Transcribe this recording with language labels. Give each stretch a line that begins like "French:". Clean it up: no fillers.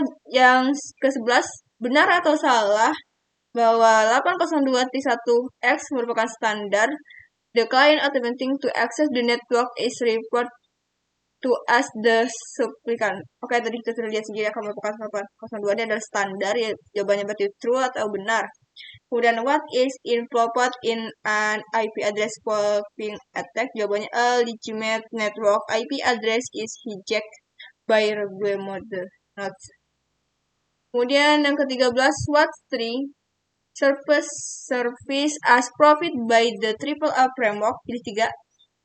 Indonesian: Yang ke-11, benar atau salah bahwa 802.1x merupakan standar.
English: The client attempting to access the network is referred to as the supplicant.
Indonesian: Oke, tadi kita sudah lihat sendiri akan merupakan 802 ini adalah standar. Ya, jawabannya berarti
English: true
Indonesian: atau benar. Kemudian,
English: what is involved in an IP address spoofing attack?
Indonesian: Jawabannya,
English: a legitimate network IP address is hijacked by rogue mode nodes.
Indonesian: Kemudian yang ke-13,
English: what 3 service as provided by the AAA framework?
Indonesian: Pilih 3.